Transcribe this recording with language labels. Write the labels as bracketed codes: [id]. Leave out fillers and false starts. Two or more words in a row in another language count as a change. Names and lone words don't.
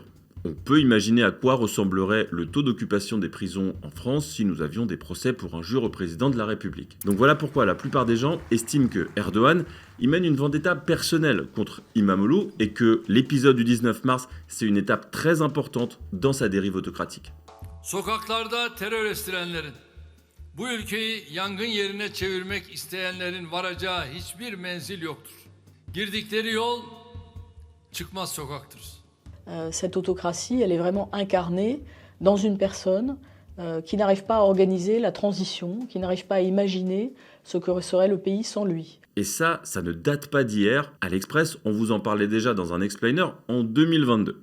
[fr] On peut imaginer à quoi ressemblerait le taux d'occupation des prisons en France si nous avions des procès pour injure au président de la République. Donc voilà pourquoi la plupart des gens estiment que Erdogan y mène une vendetta personnelle contre İmamoğlu et que l'épisode du 19 mars, c'est une étape très importante dans sa dérive autocratique. [tr] Sokaklarda terör estirenlerin, bu ülkeyi yangın yerine çevirmek isteyenlerin varacağı hiçbir menzil yoktur. Girdikleri yol çıkmaz sokaktır. [fr] Cette autocratie, elle est vraiment incarnée dans une personne qui n'arrive pas à organiser la transition, qui n'arrive pas à imaginer ce que serait le pays sans lui. Et ça ne date pas d'hier. À l'Express, on vous en parlait déjà dans un explainer en 2022.